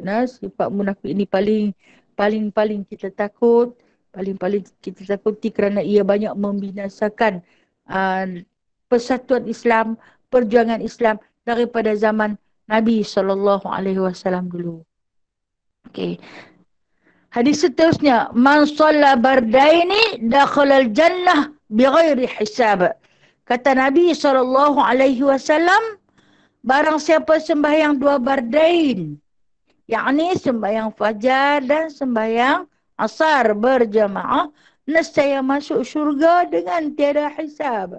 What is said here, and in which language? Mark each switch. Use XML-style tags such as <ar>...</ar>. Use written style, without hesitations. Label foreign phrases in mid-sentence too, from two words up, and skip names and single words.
<ms>Sifat munafik ini paling kita takut, paling kita takuti kerana ia banyak membinasakan persatuan Islam, perjuangan Islam daripada zaman Nabi SAW dulu. Okey. Hadis seterusnya,</ms> <ar>من صلى البردين دخل الجنة بغير حساب.</ar> <ms>Kata Nabi SAW, barang siapa sembahyang 2 bardain, yakni sembahyang fajar dan sembahyang asar berjamaah, nescaya masuk syurga dengan tiada hisab.</ms>